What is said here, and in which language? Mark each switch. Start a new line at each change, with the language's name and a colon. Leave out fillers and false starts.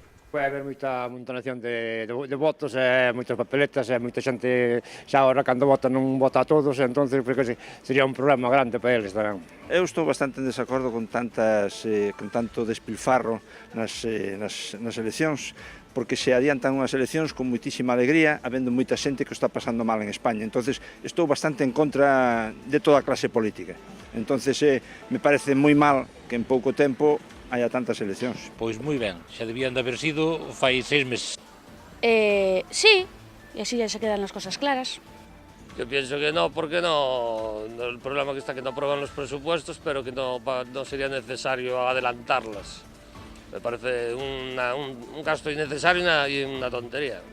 Galician: Vai haber moita amontonación de votos, moitas papeletas, moita xente xa ahora cando vota non vota a todos, entón sería un problema grande para eles tamén. Eu estou bastante en desacordo con tanto despilfarro nas eleccións, porque se adiantan unhas eleccións con moitísima alegría, habendo moita xente que o está pasando mal en España. Entonces, estou bastante en contra de toda a clase política. Entonces, me parece moi mal que en pouco tempo haya tantas eleccións. Pois moi ben, xa debían de haber sido fai 6 meses.
Spanish: Sí, e así ya se quedan las cosas claras. Yo pienso que no, porque no, el problema que está que no aprueban los presupuestos, pero que no sería necesario adelantarlas. Me parece un gasto innecesario y una tontería.